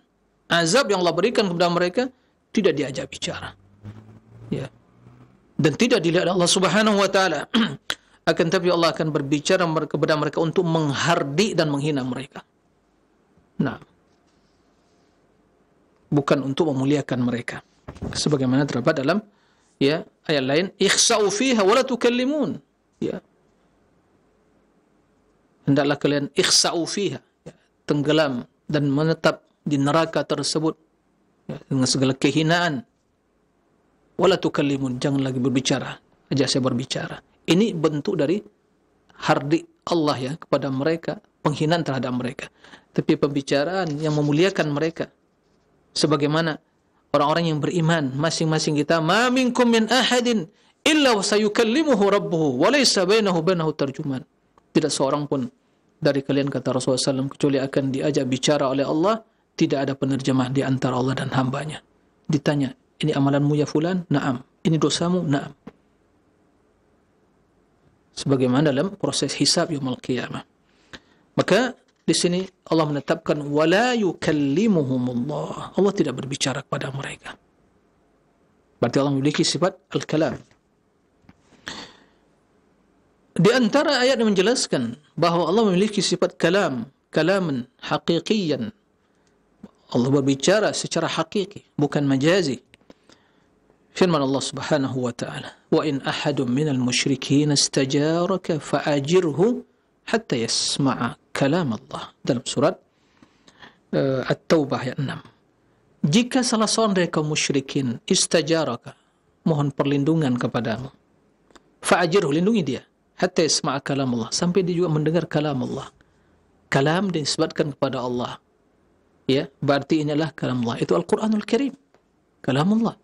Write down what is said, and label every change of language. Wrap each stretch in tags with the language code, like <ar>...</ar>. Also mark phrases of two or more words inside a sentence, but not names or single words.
<id>Azab yang Allah berikan kepada mereka, tidak diajak bicara, ya, dan tidak dilihat oleh Allah</id> <ar>سبحانه وتعالى.</ar> <id>Akan tapi Allah akan berbicara kepada mereka untuk menghardik dan menghina mereka. Nah, bukan untuk memuliakan mereka. Sebagaimana terdapat dalam, ya, ayat lain,</id> <ar>اخسؤوا فيها ولا تكلمون, ya,</ar> <id>hendaklah kalian</id> <ar>اخسؤوا فيها,</ar> <id>ya, tenggelam dan menetap di neraka tersebut, ya, dengan segala kehinaan.</id> <ar>ولا تكلمون,</ar> <id>jangan lagi berbicara, ajak saya berbicara. Ini bentuk dari hardik Allah ya kepada mereka, penghinaan terhadap mereka, tapi pembicaraan yang memuliakan mereka. Sebagaimana orang-orang yang beriman, masing-masing kita,</id> <ar>ما منكم من أحد إلا وسيكلمه ربه وليس بينه بينه ترجمان.</ar> <id>Tidak seorang pun dari kalian, kata Rasulullah SAW, kecuali akan diajak bicara oleh Allah, tidak ada penerjemah di antara Allah dan hambanya. Ditanya, ini amalanmu ya fulan? Naam. Ini dosamu? Naam. Sebagaimana dalam proses hisab</id> <ar>يوم القيامة.</ar> <id>Maka di sini Allah menetapkan</id> <ar>ولا يكلمهم الله.</ar> <id>Allah tidak berbicara kepada mereka. Berarti Allah memiliki sifat al-kalam. Di antara ayat yang menjelaskan bahawa Allah memiliki sifat kalam,</id> <ar>كلاما حقيقيا.</ar> <id>Allah berbicara secara hakiki, bukan majazi. Firman Allah</id> <ar>سبحانه وتعالى وإن أحد من المشركين استجارك فأجره حتى يسمع كلام الله."</ar> <id>Dalam surat At-Taubah ayat 6. Jika salah seorang dari kaum musyrikin istajaraka, mohon perlindungan kepadamu, fa'ajirhu, lindungi dia,</id> <ar>حتى يسمع كلام الله,</ar> <id>sampai dia juga mendengar kalam Allah. Kalam disebutkan kepada Allah, ya, berarti inilah kalam Allah, itu Al-Quranul Karim, kalam Allah.</id>